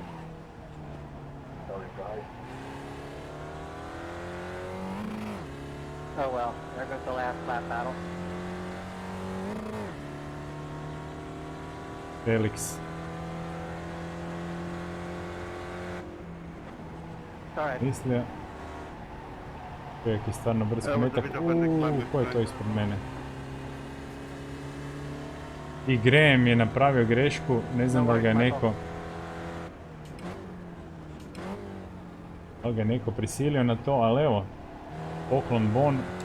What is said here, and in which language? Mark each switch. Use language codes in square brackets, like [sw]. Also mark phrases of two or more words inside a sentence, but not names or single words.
[en] Oh well, there goes the last lap battle. Felix. Alright. [bs] Mislio. Čovjek je stvarno brz metak. Ko je to ispred mene? I Graham je napravio grešku, ne znam da li ga je neko prisilio na to, ali evo, poklon Bon.